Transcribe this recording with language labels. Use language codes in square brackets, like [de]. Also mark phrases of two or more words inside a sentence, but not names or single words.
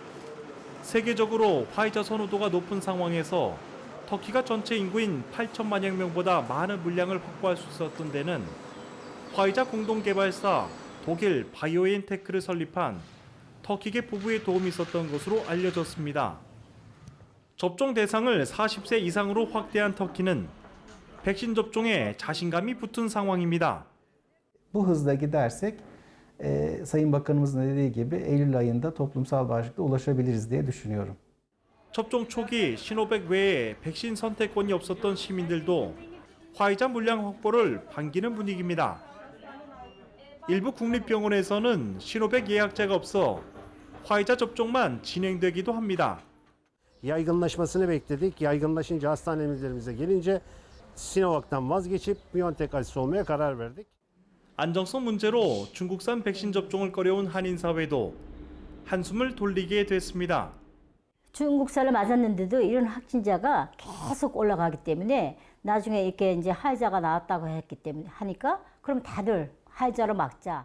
[ko] 세계적으로 화이자 선호도가 높은 상황에서 터키가 전체 인구인 8천만여 명보다 많은 물량을 확보할 수 있었던 데는 화이자 공동개발사 독일 바이오엔테크를 설립한 터키계 부부의 도움이 있었던 것으로 알려졌습니다. 접종 대상을 40세 이상으로 확대한 터키는 백신 접종에 자신감이 붙은 상황입니다. [tr] Bu hızla gidersek Sayın Bakanımızın dediği gibi Eylül ayında toplumsal bağışıklığa ulaşabiliriz diye düşünüyorum. [ko] 접종 초기 시노백 외에 백신 선택권이 없었던 시민들도 화이자 물량 확보를 반기는 분위기입니다. 일부 국립병원에서는 시노백 예약자가 없어 화이자 접종만 진행되기도 합니다. [tr] Yaygınlaşmasını bekledik. Yaygınlaşınca hastanelerimize gelince Sinovac'tan vazgeçip BioNTech aşısı olmaya karar verdik. [ko] 안정성 문제로 중국산 백신 접종을 꺼려온 한인 사회도 한숨을 돌리게 됐습니다. 중국산을 맞았는데도 이런 확진자가 계속 올라가기 때문에 나중에 이렇게 이제 화이자가 나왔다고 했기 때문에 하니까 그럼 다들 화이자로 막자.